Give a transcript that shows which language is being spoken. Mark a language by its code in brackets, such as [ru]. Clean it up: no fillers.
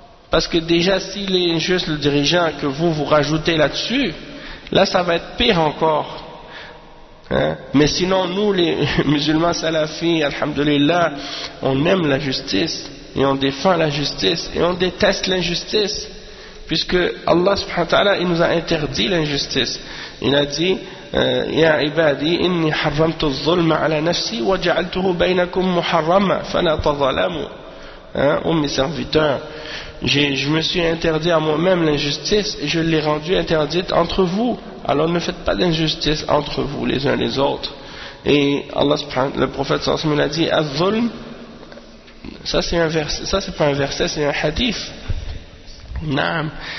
[fr] Parce que déjà, s'il est injuste le dirigeant, que vous rajoutez là-dessus, là ça va être pire encore. Mais sinon, nous les musulmans salafis, alhamdoulilah, on aime la justice et on défend la justice et on déteste l'injustice. Puisque Allah subhanahu wa ta'ala, il nous a interdit l'injustice. Il a dit, [ar] يا عبادي إني حرمت الظلم على نفسي وجعلته بينكم محرما فلا تظلموا. [fr] Mes serviteurs, je me suis interdit à moi-même l'injustice et je l'ai rendue interdite entre vous. Alors ne faites pas d'injustice entre vous les uns les autres. Et Allah subhanahu, le prophète sallallahu alayhi wa sallam a dit, al-zulm, ça c'est pas un verset, c'est un hadith. Naam.